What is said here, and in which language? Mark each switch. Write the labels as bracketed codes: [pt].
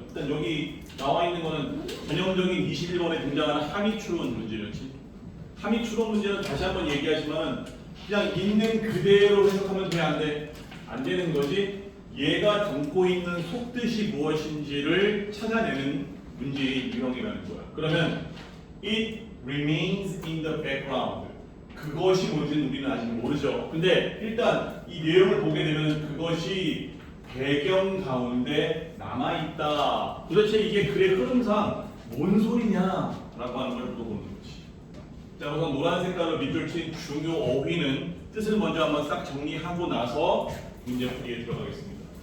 [ko] 일단 여기 나와 있는 거는 전형적인 21번에 등장하는 함의 추론 문제였지. 함의 추론 문제는 다시 한번 얘기하지만 그냥 있는 그대로 해석하면 돼, 안 돼? 안 되는 거지. 얘가 담고 있는 속뜻이 무엇인지를 찾아내는 문제의 유형이라는 거야. 그러면 [en] it remains in the background. [ko] 그것이 뭔지는 우리는 아직 모르죠. 근데 일단 이 내용을 보게 되면 그것이 배경 가운데 남아있다. 도대체 이게 글의 흐름상 뭔 소리냐라고 하는 걸 물어보는 거지. 자, 우선 노란 색깔로 밑줄 친 중요 어휘는 뜻을 먼저 한번 싹 정리하고 나서 문제풀이에 들어가겠습니다.